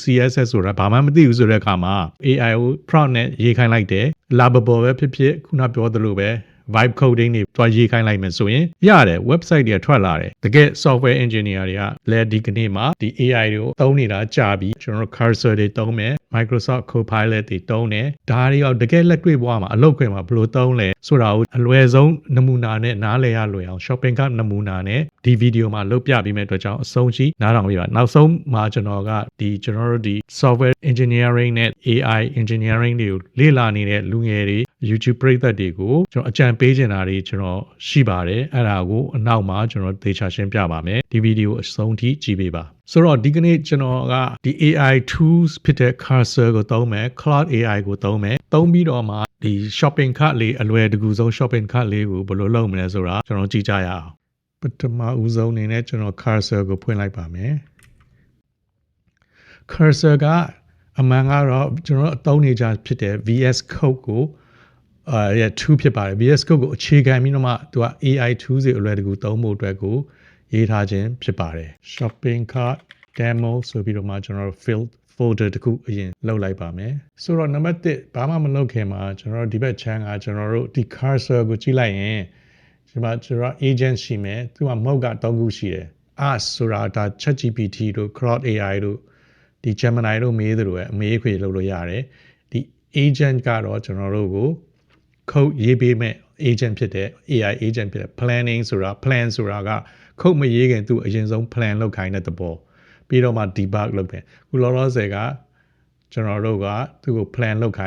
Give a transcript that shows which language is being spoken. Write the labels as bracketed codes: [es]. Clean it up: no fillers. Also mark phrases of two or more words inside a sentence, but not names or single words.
[my] CSS ဆိုတာဘာမှမသိဘူးဆိုတဲ့အခါမှာ AI ကို prompt နဲ့ရေးခိုင်းလိုက်တယ် lovable ပဲဖြစ်ဖြစ်ခုနပြောသလိုပဲ [en] vibe coding [my] တွေတွားရေးခိုင်းလိုက်မယ်ဆိုရင်ရတယ် website တွေထွက်လာတယ်တကယ် [en] software engineer [my] တွေကလည်းဒီကနေ့မှာဒီ AI တွေကိုသုံးနေတာကြာပြီ ကျွန်တော်တို့ cursor တွေသုံးမယ် Microsoft Copilot တွေသုံးတယ်ဒါတွေရောတကယ်လက်တွေ့ဘဝမှာအလုပ်ခွင်မှာဘယ်လိုသုံးလဲဆိုတာကိုအလွယ်ဆုံးနမူနာနဲ့နားလည်ရလွယ်အောင် [en] shopping cart [my] နမူနာနဲ့ဒီ ဗီဒီယိုမှာလုပ်ပြပေးမယ့်အတွက်ကြောင့်အဆုံးရှိနားထောင်ပေးပါနောက်ဆုံးမှာကျွန်တော်ကကျွန်တော်တို့ဒီ [en] software engineering [my] နဲ့ [en] AI engineering [my] တွေကိုလေ့လာနေတဲ့ လူငယ်တွေ YouTube ပရိသတ်တွေကိုကျွန်တော်အကြံပေးချင်တာတွေကျွန်တော်ရှိပါတယ်အဲ့ဒါကိုအနောက်မှာကျွန်တော်သေချာရှင်းပြပါမယ်ဒီဗီဒီယိုအဆုံးထိကြည့်ပေးပါဆိုတော့ဒီကနေ့ကျွန်တော်ကဒီ [en] AI tools [my] ဖြစ်တဲ့ cursor ကိုသုံးမယ် cloud AI ကိုသုံးမယ်သုံးပြီးတော့မှဒီ [en] shopping cart [my] လေးအလွယ်တကူဆုံး [en] shopping cart [my] လေးကိုဘယ်လိုလုပ်မလဲဆိုတာကျွန်တော်ကြည့်ကြရအောင်ပထမဦးဆုံးအနေနဲ့ကျွန်တော် cursor ကိုဖွင့်လိုက်ပါမယ် cursor ကအမှန်ကတော့ကျွန်တော်အသုံးနေကြဖြစ်တဲ့ VS Code ကို2ဖြစ်ပါတယ် VS Code ကိုအခြေခံပြီးတော့မှသူက [en] AI tools [my] တွေအလွယ်တကူသုံးဖို့အတွက်ကိုရေးထားခြင်းဖြစ်ပါတယ် [en] shopping cart demo [my] ဆိုပြီးတော့မှကျွန်တော် folder တခုအရင်လောက်လိုက်ပါမယ်ဆိုတော့နံပါတ်1ဘာမှမလုပ်ခင်မှာကျွန်တော်ဒီဘက် channel ကကျွန်တော်တို့ဒီ cursor ကိုကြည့်လိုက်ရင်ဒီမှာကျွန်တော် agent ရှိမယ်သူက mode က3ခုရှိတယ် ask ဆိုတာဒါ ChatGPT တို့ Claude AI တို့ဒီ Gemini တို့မေးသလိုပဲအမေးခွေလုပ်လို့ရတယ်ဒီ agent ကတော့ကျွန်တော်တို့ကို code ရေးပေးမဲ့ agent ဖြစ်တဲ့ [en] AI agent [my] ဖြစ်တဲ့ planning ဆိုတာ plan ဆိုတာက code မရေးခင်သူအရင်ဆုံး plan လုပ်ခိုင်းတဲ့သဘောပြီးတော့မှ debug လုပ်တယ်ခုလောလောဆယ်ကကျွန်တော်တို့ကသူ့ကို plan လုပ်ခိုင်း